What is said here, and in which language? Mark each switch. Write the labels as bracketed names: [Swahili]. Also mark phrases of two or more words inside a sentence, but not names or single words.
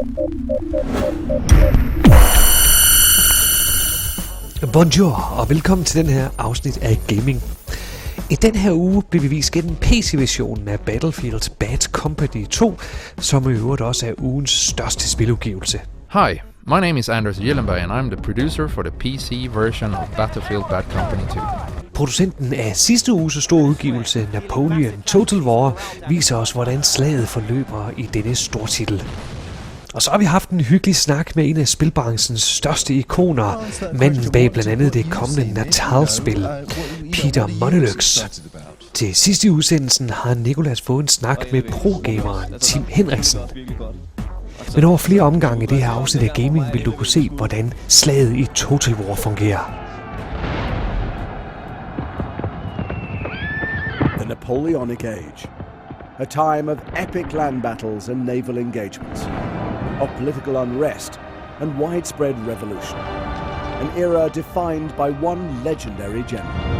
[Danish] Bonjour og velkommen til den her afsnit af Gaming. I den her uge bliver vi vist gennem PC-versionen af Battlefield's Bad Company 2, som i øvrigt også er ugens største spiludgivelse. [English] Hi, my name is Anders Gjellenberg and I'm the producer for the PC version of Battlefield Bad Company 2. [Danish] Producenten af sidste uges store udgivelse, Napoleon Total War, viser os, hvordan slaget forløber i denne stortitel. Og så har vi haft en hyggelig snak med en af spilbranchens største ikoner, manden bag bl.a. det kommende Natal-spil, Peter Molyneux. Til sidst i udsendelsen har Nicolas fået en snak med pro-gameren Tim Henriksen. Men over flere omgange i det her afsnit af Gaming vil du kunne se, hvordan slaget i Total War fungerer. [English] The Napoleonic Age. A time of epic land battles and naval engagements. Of political unrest and widespread revolution. An era defined by one legendary general.